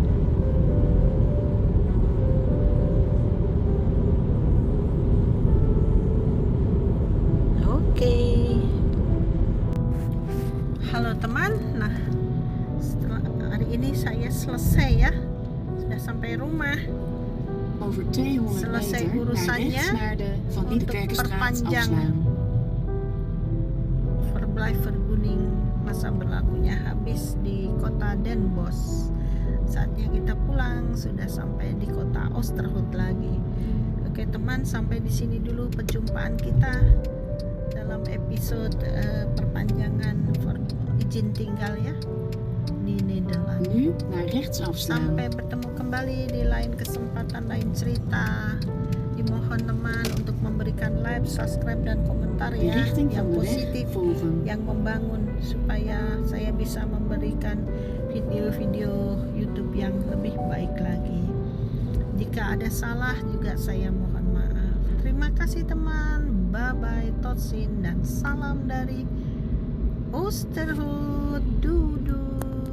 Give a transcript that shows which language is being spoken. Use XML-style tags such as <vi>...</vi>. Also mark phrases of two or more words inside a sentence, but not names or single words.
<id>Halo teman, nah setelah hari ini saya selesai ya, sudah sampai rumah.</id> <nl>Over 200</nl> <id>Selesai</id> <nl>meter naar</nl> <id>urusannya</id> <nl>rechts naar de Van</nl> <id>untuk</id> <nl>Niekerkenstraat</nl> <id>perpanjang</id> <nl>afslaan. verblijf vergunning</nl> <id>masa berlakunya habis di kota Den Bosch. Saatnya kita pulang, sudah sampai di kota Oosterhout lagi. Oke teman, sampai di sini dulu perjumpaan kita dalam episode perpanjangan izin tinggal ya di Nederland.</id> <nl>Nu naar rechts afslaan.</nl> <id>Sampai bertemu kembali di lain kesempatan, lain cerita. Dimohon teman untuk memberikan like, subscribe dan komentar</id> <nl>De</nl> <id>ya,</id> <nl>richting</nl> <id>yang</id> <nl>van de weg</nl> <id>positif,</id> <nl>volgen.</nl> <id>yang membangun, supaya saya bisa memberikan video-video YouTube yang lebih baik lagi. Jika ada salah juga saya mohon maaf. Terima kasih teman.</id> <en>Bye bye,</en> <nl>tot ziens</nl> <id>dan salam dari Oosterhout.</id> <nl>Doei doei.</nl>